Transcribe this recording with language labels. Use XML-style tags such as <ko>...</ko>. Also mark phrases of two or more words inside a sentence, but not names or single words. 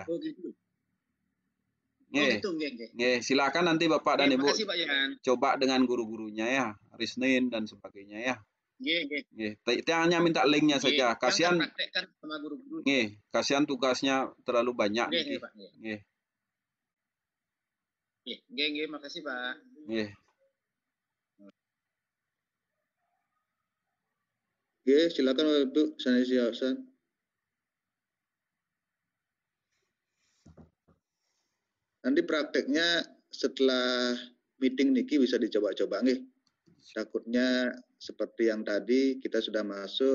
<id>Oh gitu. Nggih. Oh gitu, nggih. Silakan nanti Bapak dan Ibu Terima kasih, Pak Yan. coba dengan guru-gurunya ya, hari Senin dan sebagainya ya. Nggih. Kita hanya minta linknya saja. Kasihan. Yang praktekkan sama guru-guru. Nggih, kasihan tugasnya terlalu banyak. Nggih, Pak. Nggih. Nggih, makasih, Pak. Nggih. Nggih, silakan Pak Duk. Sanisi Hasan. Nanti prakteknya setelah meeting niki bisa dicoba-coba nggih. Takutnya seperti yang tadi kita sudah masuk</id>